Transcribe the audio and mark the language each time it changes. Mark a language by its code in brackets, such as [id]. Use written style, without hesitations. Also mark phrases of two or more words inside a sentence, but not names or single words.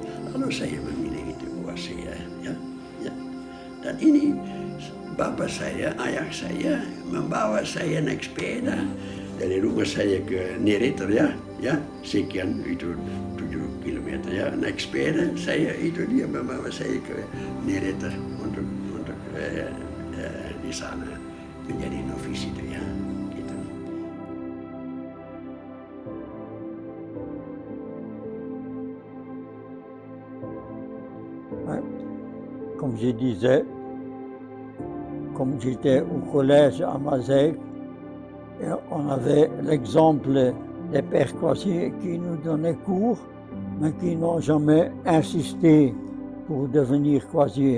[id] Lalu saya memilih itu Wase, ya. Dan ini bapak saya, ayah saya membawa saya naik sepeda dari rumah saya ke Nereter, ya, sekian itu 7 kilometer, ya, naik sepeda saya itu dia membawa saya ke Nereter untuk di sana menjadi novis itu, ya, gitu. [fr] Comme je disais, comme j'étais au collège à Mazeic, on avait l'exemple des pères croisiers qui nous donnaient cours, mais qui n'ont jamais insisté pour devenir croisier.